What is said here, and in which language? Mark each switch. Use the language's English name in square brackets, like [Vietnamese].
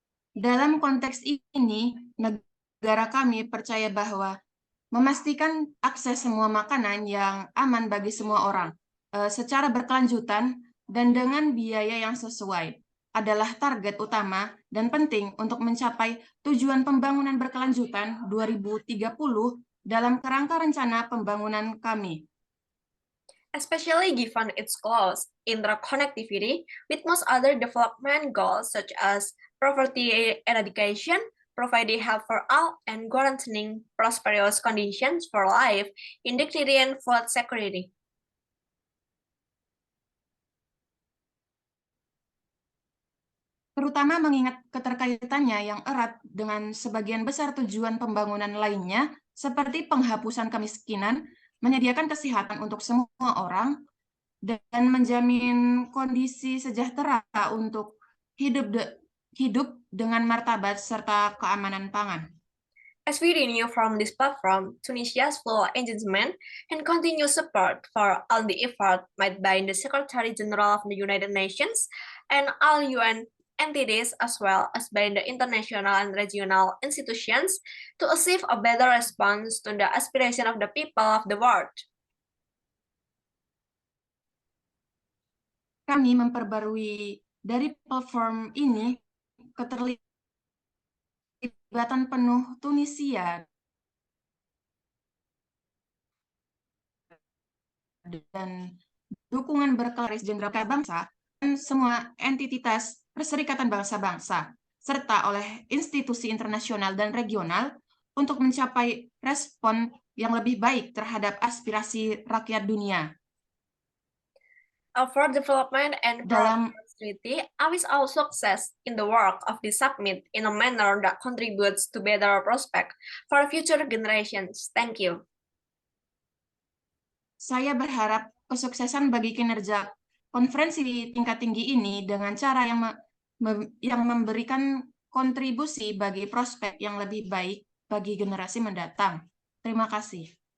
[Indonesian] Dalam konteks ini, negara kami percaya bahwa memastikan akses semua makanan yang aman bagi semua orang secara berkelanjutan dan dengan biaya yang sesuai adalah target utama dan penting untuk mencapai tujuan pembangunan berkelanjutan 2030 dalam kerangka rencana pembangunan kami. [English] Especially given its close interconnectivity with most other development goals such as poverty eradication, providing health for all, and guaranteeing prosperous conditions for life in dignity and food security. [Indonesian] Terutama mengingat keterkaitannya yang erat dengan sebagian besar tujuan pembangunan lainnya, seperti penghapusan kemiskinan, menyediakan kesehatan untuk semua orang, dan menjamin kondisi sejahtera untuk hidup hidup dengan martabat serta keamanan pangan. [English] As we renew from this platform, Tunisia's full engagement and continued support for all the effort made by the Secretary General of the United Nations and all UN entities as well as by the international and regional institutions to achieve a better response to the aspiration of the people of the world. [Indonesian] Kami memperbarui dari platform ini keterlibatan penuh Tunisia dan dukungan berkelas jenderal bangsa dan semua entitas Perserikatan Bangsa-Bangsa, serta oleh institusi internasional dan regional untuk mencapai respon yang lebih baik terhadap aspirasi rakyat dunia. [English] For development and [Indonesian] Dalam [English] prosperity, I wish our success in the work of the summit in a manner that contributes to better prospect for future generations. Thank you. [Indonesian] Saya berharap kesuksesan bagi kinerja konferensi tingkat tinggi ini dengan cara yang memberikan kontribusi bagi prospek yang lebih baik bagi generasi mendatang. Terima kasih.